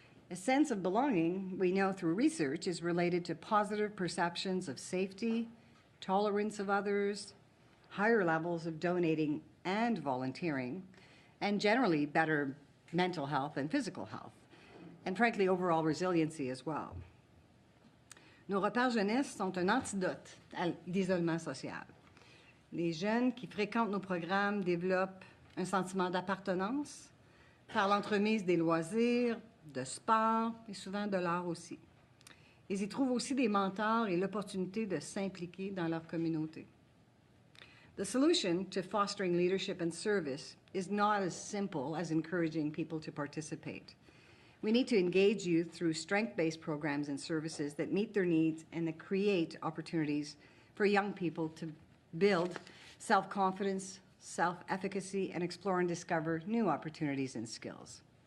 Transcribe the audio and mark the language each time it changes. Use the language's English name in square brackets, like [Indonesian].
[English] A sense of belonging, we know through research, is related to positive perceptions of safety, tolerance of others, higher levels of donating and volunteering, and generally better mental health and physical health, and frankly, overall resiliency as well. [French] Nos repères jeunesse sont un antidote à l'isolement social. Les jeunes qui fréquentent nos programmes développent un sentiment d'appartenance par l'entremise des loisirs, de sport et souvent de l'art aussi. Ils y trouvent aussi des mentors et l'opportunité de s'impliquer dans leur communauté. [English] The solution to fostering leadership and service is not as simple as encouraging people to participate. We need to engage youth through strength-based programs and services that meet their needs and that create opportunities for young people to build self-confidence, self-efficacy, and explore and discover new opportunities and skills.